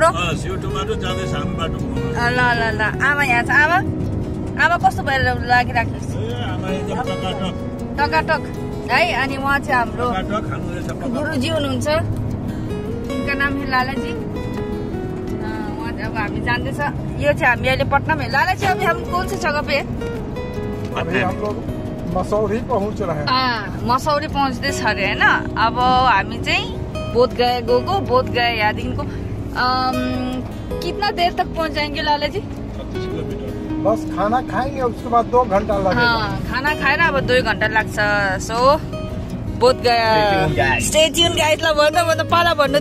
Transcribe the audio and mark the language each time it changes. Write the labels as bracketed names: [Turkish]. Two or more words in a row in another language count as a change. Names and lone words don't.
[Nepali] ल ल ल आमा यहाँ छ। आमा आमा कस्तो भएर लागिराख्नुहोस् टकाटक है। अनि उहाँ चाहिँ हाम्रो गुरुजी हुनुहुन्छ, [Hindi] उनका नाम है [Nepali] लालाजी। उहाँ अब हामी जान्दैछ। यो चाहिँ हामी अहिले पटनामा है। [Hindi] लालाजी अभी हम कौन सी जगह पे? अभी हम लोग मसौरी पहुंच रहे हैं। [Nepali] मसौरी पहुँच्दैछ अरे होइन। अब हामी चाहिँ बोधगया गएको। [Hindi] बोधगया यहाँदेखिको कितना देर तक पहुँच जाएंगे लालाजी? बस खाना खाएंगे उसके बाद 2 घंटा लगेगा। [Nepali] हाँ खाना खाएर अब 2 घंटा लाग्छ। [English] so Bodhgaya stay tune guys. [Nepali] ल भन्नु भन्नु पाला भन्नु त।